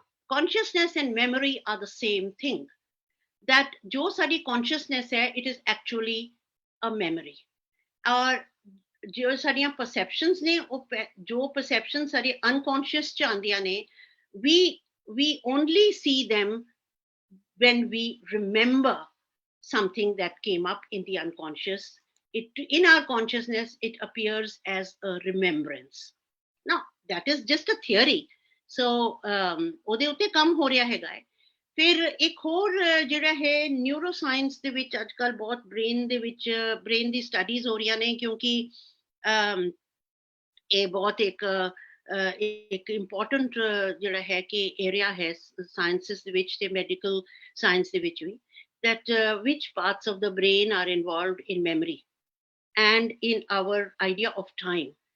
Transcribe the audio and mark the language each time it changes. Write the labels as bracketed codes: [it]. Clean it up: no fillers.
[en] consciousness and memory are the same thing, that [pa] ਜੋ ਸਾਡੀ consciousness ਹੈ [en] it is actually uh memory, [pa] ਔਰ ਜੋ ਸਾਡੀਆਂ ਪਰਸੈਪਸ਼ਨਸ ਨੇ ਉਹ ਜੋ ਪਰਸੈਪਸ਼ਨ ਸਾਡੇ ਅਨਕੌਂਸ਼ੀਅਸ ਚ ਆਉਂਦੀਆਂ ਨੇ, [en] we only see them when we remember something that came up in the unconscious. In our consciousness it appears as a remembrance. Now that is just a theory, so [pa] ਉਹਦੇ ਉੱਤੇ ਕੰਮ ਹੋ ਰਿਹਾ ਹੈਗਾ ਹੈ। ਫਿਰ ਇੱਕ ਹੋਰ ਜਿਹੜਾ ਹੈ ਨਿਊਰੋ ਸਾਇੰਸ ਦੇ ਵਿੱਚ ਅੱਜ ਕੱਲ੍ਹ ਬਹੁਤ ਬ੍ਰੇਨ ਦੀ ਸਟੱਡੀਜ਼ ਹੋ ਰਹੀਆਂ ਨੇ, ਕਿਉਂਕਿ ਇਹ ਬਹੁਤ ਇੱਕ ਇੰਪੋਰਟੈਂਟ ਜਿਹੜਾ ਹੈ ਕਿ ਏਰੀਆ ਹੈ ਸਾਇੰਸਿਸ ਦੇ ਵਿੱਚ ਤੇ ਮੈਡੀਕਲ ਸਾਇੰਸ ਦੇ ਵਿੱਚ ਵੀ, [en] that which parts of the brain are involved in memory and in our idea of time.